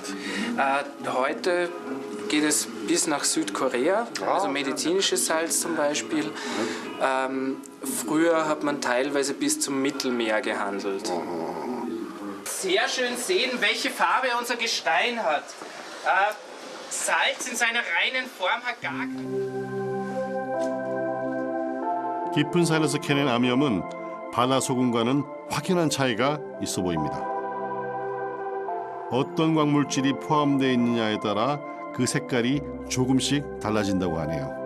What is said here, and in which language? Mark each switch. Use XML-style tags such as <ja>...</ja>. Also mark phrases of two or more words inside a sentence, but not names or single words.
<de>Heute geht es bis nach Südkorea, also medizinisches Salz zum Beispiel. Früher hat man teilweise bis zum Mittelmeer gehandelt. Sehr schön sehen, welche Farbe unser Gestein hat. Salz in seiner reinen Form hat gar</de> <ko>깊은 산에서 캐낸 암염은 바다 소금과는 확연한 차이가 있어 보입니다. 어떤 광물질이 포함되어 있느냐에 따라 그 색깔이 조금씩 달라진다고 하네요.</ko>